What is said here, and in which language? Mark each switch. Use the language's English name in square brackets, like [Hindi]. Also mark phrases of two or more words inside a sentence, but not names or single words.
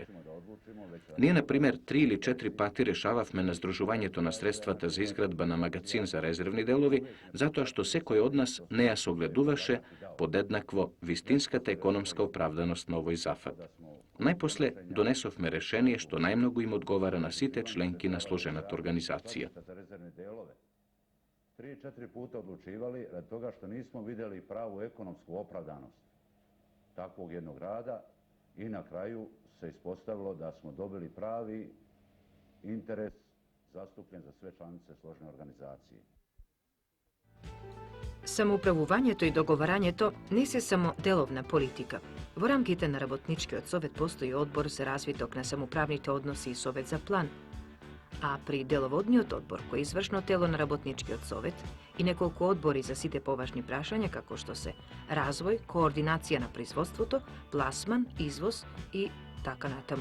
[Macedonian] Ние, например, 3 или 4 пати решававме на здружувањето на средствата за изградба на магацин за резервни делови, затоа што секој од нас не ја согледуваше подеднакво вистинската економска оправданост на овој зафат. Најпосле донесовме решение што најмногу им одговара на сите членки на сложената организација. [Serbian] 3-4 puta odlučivali radi toga što nismo vidjeli pravu ekonomsku opravdanost takvog jednog rada i na kraju se ispostavilo da smo dobili pravi interes zastupljen za sve članice složene organizacije. [Macedonian] Самоуправувањето и договарањето не се само деловна политика. Во рамките на Работничкиот совет постои одбор за развиток на самоуправните односи и совет за план, а при деловодниот одбор, кој е извршно тело на Работничкиот совет, и неколку одбори за сите поважни прашања, како што се развој, координација на производството, пласман, извоз и така натаму.